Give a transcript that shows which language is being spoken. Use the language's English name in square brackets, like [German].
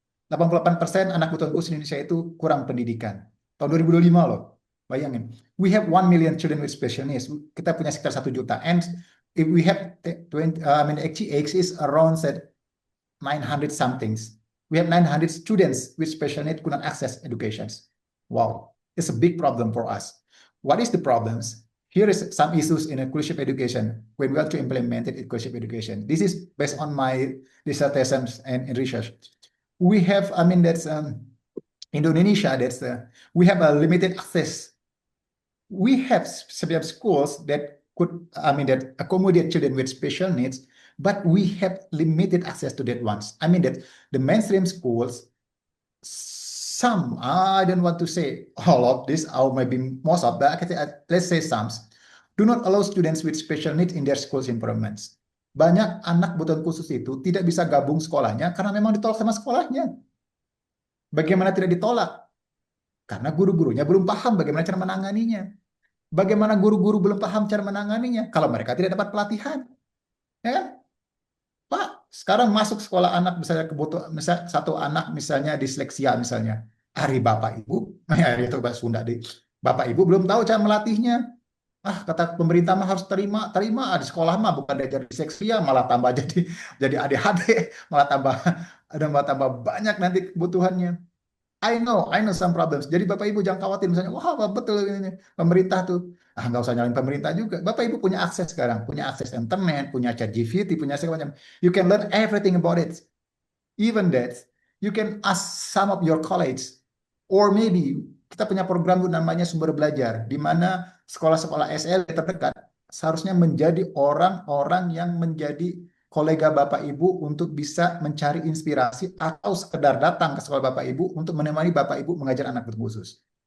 [Indonesian] 88% anak kebutuhan khusus Indonesia itu kurang pendidikan. Tahun 2025 loh. Bayangin. [English] We have 1 million children with special needs. [Indonesian] Kita punya sekitar 1 juta. [English] And if we have 20, HCX is around 900 somethings. We have 900 students with special needs couldn't access education. Wow. It's a big problem for us. What is the problems? Here is some issues in inclusive education when we want to implement inclusive education. This is based on my dissertations and research. We have, that's Indonesia. We have a limited access. We have some schools that could, that accommodate children with special needs, but we have limited access to that ones. That the mainstream schools, some, I don't want to say all of this, or maybe most of that, let's say some, do not allow students with special needs in their schools environments. [Indonesian] Banyak anak kebutuhan khusus itu tidak bisa gabung sekolahnya karena memang ditolak sama sekolahnya. Bagaimana tidak ditolak? Karena guru-gurunya belum paham bagaimana cara menanganinya. Bagaimana guru-guru belum paham cara menanganinya? Kalau mereka tidak dapat pelatihan. Ya kan? Pak, sekarang masuk sekolah anak misalnya kebutuhan, misalnya satu anak misalnya disleksia misalnya. Hari Bapak Ibu, itu bahasa Sunda deh. Bapak Ibu belum tahu cara melatihnya. Kata pemerintah mah harus terima di sekolah mah bukan diajar disleksia, malah tambah jadi ADHD, malah tambah banyak nanti kebutuhannya. [English] I know some problems. [Indonesian] Jadi Bapak Ibu jangan khawatir misalnya, wah betul ini pemerintah tuh. Ah, nggak usah nyalain pemerintah juga. Bapak Ibu punya akses sekarang, punya akses internet, punya ChatGPT, punya segala macam. [English] You can learn everything about it. Even that, you can ask some of your colleagues, or maybe [Indonesian] kita punya program namanya Sumber Belajar, di mana sekolah-sekolah SL terdekat seharusnya menjadi orang-orang yang menjadi kolega Bapak Ibu untuk bisa mencari inspirasi atau sekedar datang ke sekolah Bapak Ibu untuk menemani Bapak Ibu mengajar anak berkhusus.